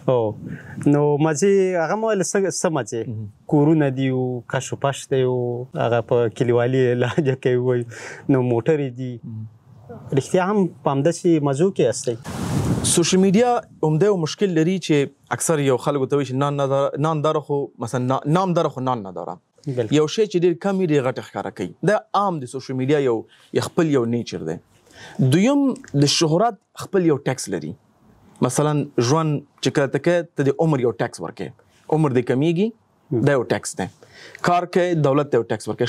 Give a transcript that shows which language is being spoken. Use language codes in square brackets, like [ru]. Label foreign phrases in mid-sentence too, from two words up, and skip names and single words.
[ps] نو مزې هغه ما ویل څه مزې؟ کورونه دي او کش و پش دی او هغه په کلیوالي لهجه کې وایي، نو موټرې دي. رښتیا هم په همداسې مزو کې یاستئ؟ [en] social media [ps] عمده یو مشکل لري چې اکثر یو خلکو ته وایي چې [fa] نان داره [ps] خو مثلا [fa] نام داره [ps] خو [fa] نان نه داره. [ps] یو شی چې ډېر کم ډېر غټ ښکاره کوي. دا عام د [en] social media [ps] یو خپل یو نیچر دی. دویم د شهرت خپل یو ټیکس لري. مثلا ژوند چې کله ته کوې ته د عمر یو ټیکس ورکوې، عمر دې کمیږي دا یو ټیکس دی. کار کوې دولت ته یو ټیکس ورکوې.